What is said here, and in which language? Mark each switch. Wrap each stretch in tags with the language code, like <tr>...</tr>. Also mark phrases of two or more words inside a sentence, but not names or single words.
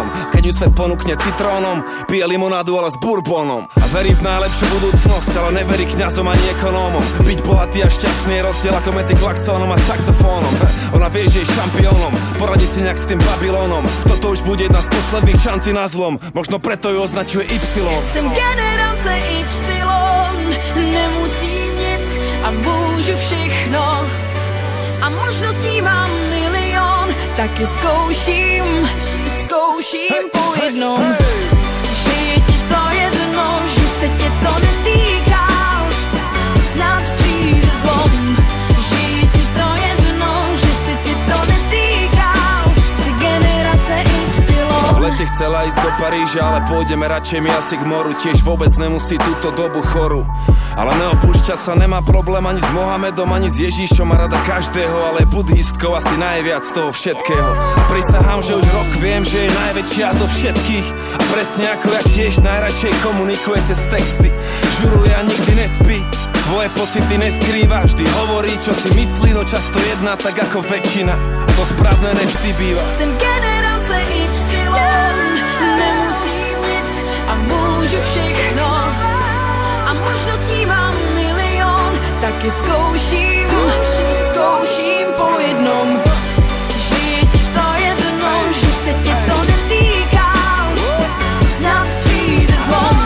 <sk>Keď ju svet ponúkne citrónom, pije limonádu ale s bourbónom. A verí v najlepšiu budúcnosť, ale neverí kňazom ani ekonómom. Byť bohatý a šťastný je rozdiel ako medzi klaxónom a saxofónom. Ona vie, že je šampiónom, poradí si nejak s tým Babylónom. Toto už bude jedna z posledných šancí na zlom, možno preto ju označuje Y.</sk> <cs>Jsem generace Y, nemusím nic a můžu všechno. A možností mám milion, taky zkouším po jednom. Že je ti to jedno, že se tě to netýká, snad přijde zlom. Že je ti to jedno, že se tě to netýká, jsi generace Y.</cs> <sk>V lete chcela ísť do Paríža, ale pôjdeme radšej my asi k moru. Tiež vôbec nemusí túto dobu chorú, ale neopúšťa sa, nemá problém ani s Mohamedom, ani s Ježíšom. Má rada každého, ale je buddhistkou asi najviac z toho všetkého. A prisahám, že už rok viem, že je najväčšia zo všetkých. A presne ako ja tiež najradšej komunikuje cez texty. Žuruje a nikdy nespí, svoje pocity neskrýva, vždy hovorí, čo si myslí, no často jedná tak ako väčšina. A to správne nevždy býva.</sk> <cs>Jsem generace Y, nemusím nic a můžu všechno. A možností mám milion, taky zkouším po jednom. Že je ti to jedno, že se tě to netýká, snad přijde zlom.</cs>